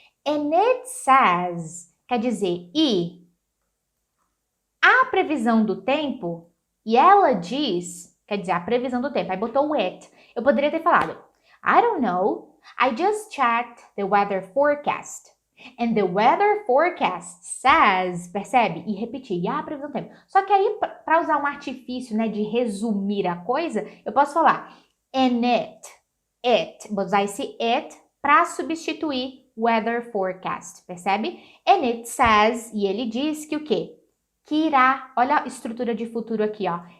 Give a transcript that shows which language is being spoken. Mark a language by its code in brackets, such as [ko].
[en] And it says, [pt] quer dizer, a previsão do tempo, e ela diz, quer dizer, a previsão do tempo, aí botou o it. Eu poderia ter falado, [en] I don't know. I just checked the weather forecast. And the weather forecast says, [pt] percebe? E repetir, e a previsão do tempo. Só que aí, para usar um artifício, né, de resumir a coisa, eu posso falar, and it. Vou usar esse it para substituir weather forecast, percebe? [en] And it says, [pt] e ele diz que o quê? Que irá, olha a estrutura de futuro aqui, ó.